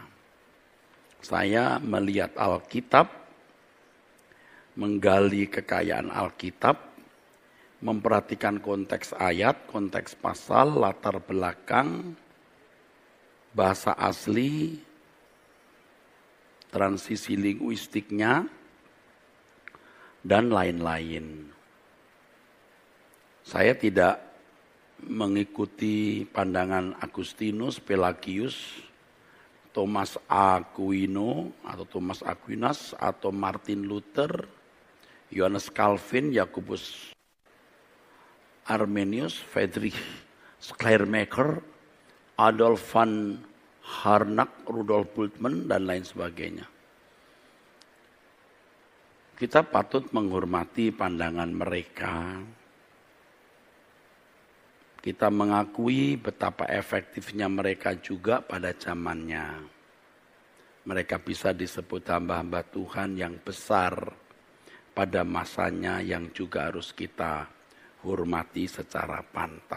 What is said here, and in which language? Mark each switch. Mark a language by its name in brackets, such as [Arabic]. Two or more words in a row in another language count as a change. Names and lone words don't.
[Indonesian] Saya melihat Alkitab, menggali kekayaan Alkitab, memperhatikan konteks ayat, konteks pasal, latar belakang, bahasa asli, transisi linguistiknya, dan lain-lain. Saya tidak mengikuti pandangan Agustinus, Pelagius, Thomas Aquino atau Thomas Aquinas atau Martin Luther, Johannes Calvin, Jakobus Arminius, Friedrich Schleiermacher, Adolf von Harnack, Rudolf Bultmann, dan lain sebagainya. Kita patut menghormati pandangan mereka. Kita mengakui betapa efektifnya mereka juga pada zamannya. Mereka bisa disebut hamba-hamba Tuhan yang besar pada masanya yang juga harus kita hormati secara pantas.